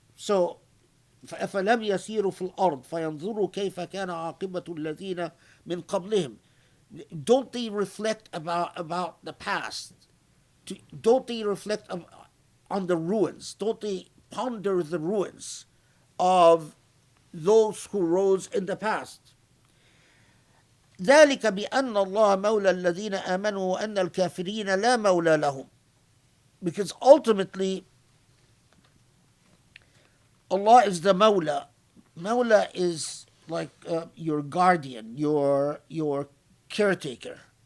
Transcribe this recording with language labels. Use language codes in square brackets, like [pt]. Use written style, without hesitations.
[ar] So, فَأَفَلَمْ يَسِيرُوا فِي الْأَرْضِ فَيَنْظُرُوا كَيْفَ كَانَ عَاقِبَةُ الَّذِينَ مِنْ قَبْلِهِمْ. [en] Don't they reflect about the past? Don't they reflect on the ruins? Don't they ponder the ruins of those who rose in the past? [ar] ذلك بأن الله مولى الذين آمنوا وأن الكافرين لا مولى لهم. [en] Because ultimately, Allah is the Mawla. Mawla is like your guardian, your caretaker.